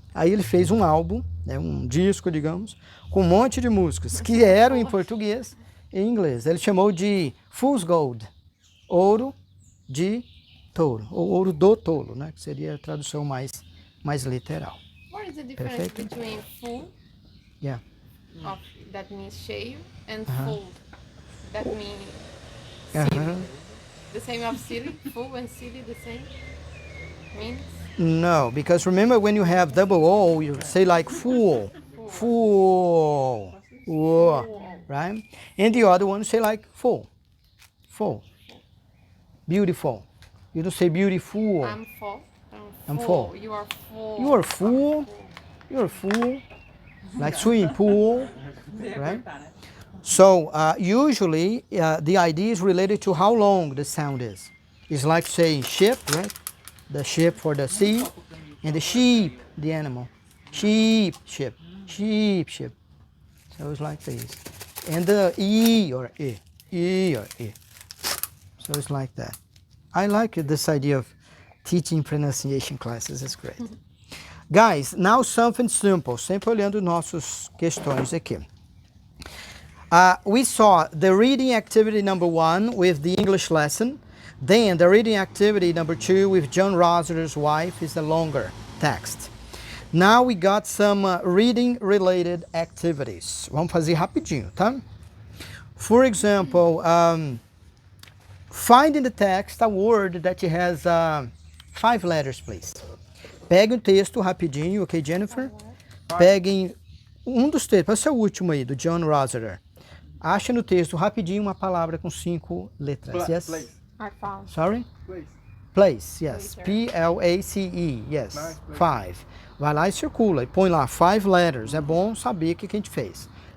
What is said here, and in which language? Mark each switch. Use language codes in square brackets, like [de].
[pt] Aí ele fez um álbum, né, um disco, digamos, com um monte de músicas que eram em português e em inglês. Ele chamou de Fool's Gold, ouro de touro, ou ouro do tolo, né, que seria a tradução mais literal. [en] What is the difference [pt] Perfeito. [en] between full, Yeah. that means cheio, and full, that means Uh-huh. the same of silly? Full and silly the same means? No, because remember when you have double O, you say like fool, fool, right? And the other one say like full, beautiful. You don't say beautiful. I'm full. I'm full. You are full. You are full. You're a fool. Like swimming pool, right? So usually the idea is related to how long the sound is. It's like saying ship, right? The ship for the sea, and the sheep, the animal. Sheep, ship, sheep, ship. So it's like this. And the E or E, E or E. So it's like that. I like this idea of teaching pronunciation classes, it's great. Guys, now something simple, [pt] sempre olhando nossos questões aqui. [en] We saw the reading activity number 1 with the English lesson. Then the reading activity number 2 with John Rossiter's wife is the longer text. Now we got some reading related activities. [pt] Vamos fazer rapidinho, tá? [en] For example, find in the text a word that has 5 letters, please. [pt] Peguem o texto rapidinho, ok, Jennifer? Peguem dos textos, pode ser o último aí, do John Rossiter. Acha no texto rapidinho uma palavra com 5 letras. [en] Yes? Place. I found. Sorry? Place. Place, yes. Later. P-L-A-C-E, yes. Nice, 5. [pt] Vai lá e circula e põe lá [en] 5 letters. [pt] É bom saber o que a gente fez.